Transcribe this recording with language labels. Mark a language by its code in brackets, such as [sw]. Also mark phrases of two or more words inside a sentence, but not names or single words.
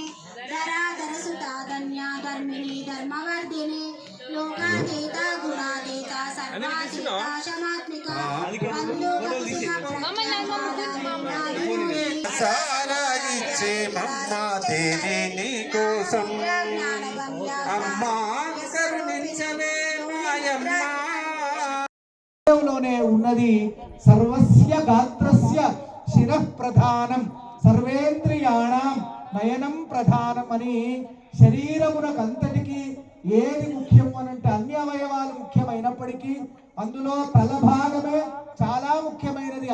[sa] धराधर सुता धन्या धर्मिणी धर्मवर्धिनी लोकादेता गुणादेता सर्वादेता शमात्मिका [te] సారాయిచ్చే మమ్మ దేవి నీ కోసం అమ్మా కరుణించవే మాయమ్మ. లోనే ఉన్నది [sa] సర్వస్య గాత్రస్య శిరః ప్రధానం సర్వేంద్రియాణం నయనం ప్రధానం [te] అని శరీరమునకంతటికి ఏది ముఖ్యం అనంటే అన్ని అవయవాలు ముఖ్యమైనప్పటికీ అందులో తల భాగమే చాలా ముఖ్యమైనది.